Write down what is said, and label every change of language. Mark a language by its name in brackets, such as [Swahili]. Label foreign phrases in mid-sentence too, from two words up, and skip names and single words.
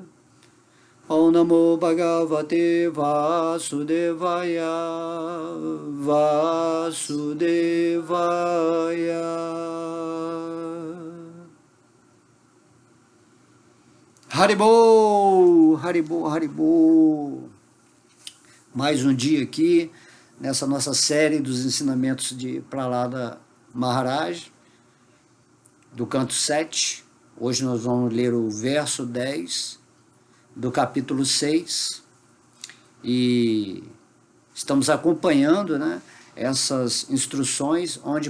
[Sanskrit] Om Namo Bhagavate Vasudevaya. Vasudevaya. Haribol, Haribol, Haribol. [Portuguese] Mais um dia aqui, nessa nossa série dos ensinamentos de Prahlada Maharaj, do canto 7. Hoje nós vamos ler o verso 10 do capítulo 6 e estamos acompanhando, né, essas instruções onde